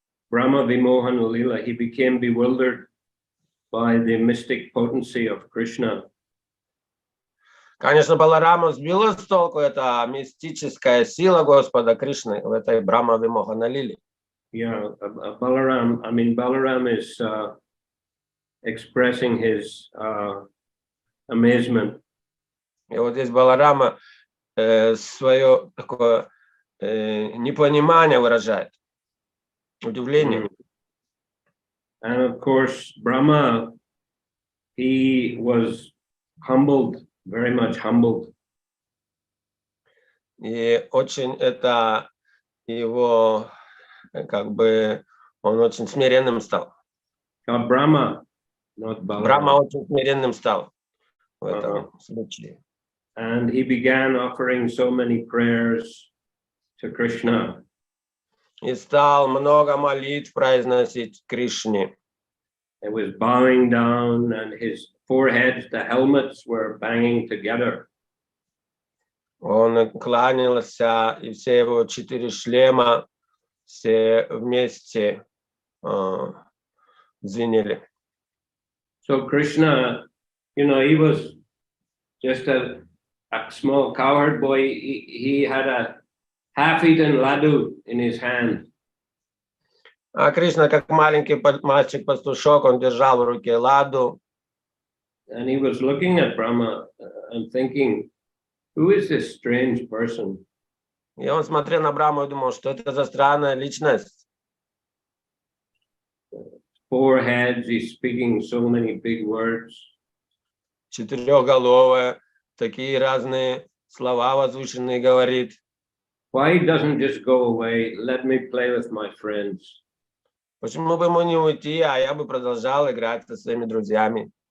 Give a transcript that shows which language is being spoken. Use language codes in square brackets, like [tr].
[en] Brahma Vimohana Lila, he became bewildered by the mystic potency of Krishna. [ru] Конечно, Балараму сбила с толку эта мистическая сила Господа Кришны в этой Брахма Вимохана Лиле. [en] Yeah, Balaram is expressing his amazement. [ru] И вот здесь Баларама свое такое непонимание выражает, удивление. [en] And of course, Brahma, he was humbled, very much humbled. [ru] И очень это его, как бы, он очень смиренным стал. [en] Brahma, not Balaram. [ru] Брахма очень смиренным стал в этом случае. [en] And he began offering so many prayers to Krishna. [ru] И стал много молитв произносить Кришне. [en] It was bowing down, and his foreheads, the helmets, were banging together. [ru] Он кланялся, и все его 4 шлема все вместе звенели. [en] So Krishna, he was just a small cowherd boy. He had a half-eaten laddu in his hand. [ru] А Кришна, как маленький мальчик-пастушок, он держал в руке ладу. [en] And he was looking at Brahma and thinking, who is this strange person? [ru] И он смотрел на Брахму и думал, что это за странная личность. [en] 4 heads, he's speaking so many big words. [ru] 4-головая, такие разные слова возвышенные говорит. [en] Why doesn't just go away? Let me play with my friends. [ru] Почему бы ему не уйти, а я бы продолжал играть со своими друзьями?